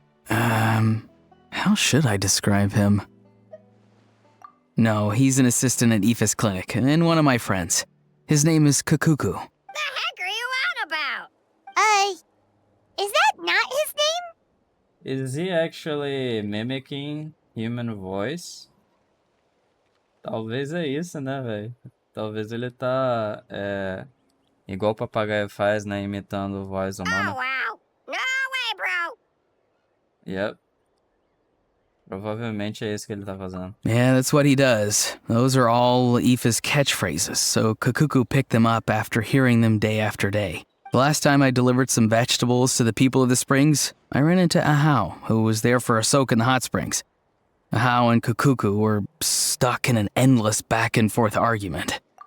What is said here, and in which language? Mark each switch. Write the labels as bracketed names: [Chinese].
[English] How should I describe him? No, he's an assistant at Aoife's clinic, and one of my friends. His name is Kakuku. The heck are you on about? Is that not his name? Is he actually mimicking human voice? [Portuguese] Talvez é isso, né, velho? Talvez ele tá igual o papagaio faz, né? Imitando voz humana. [English] wow. No way, bro. Yep. [Portuguese] Provavelmente é isso que ele tá fazendo. [English] Yeah, that's what he does. Those are all Aoife's catchphrases, so Kakuku picked them up after hearing them day after day. The last time I delivered some vegetables to the people of the springs, I ran into Ahau, who was there for a soak in the hot springs. Ahau and Kakuku were stuck in an endless back-and-forth argument.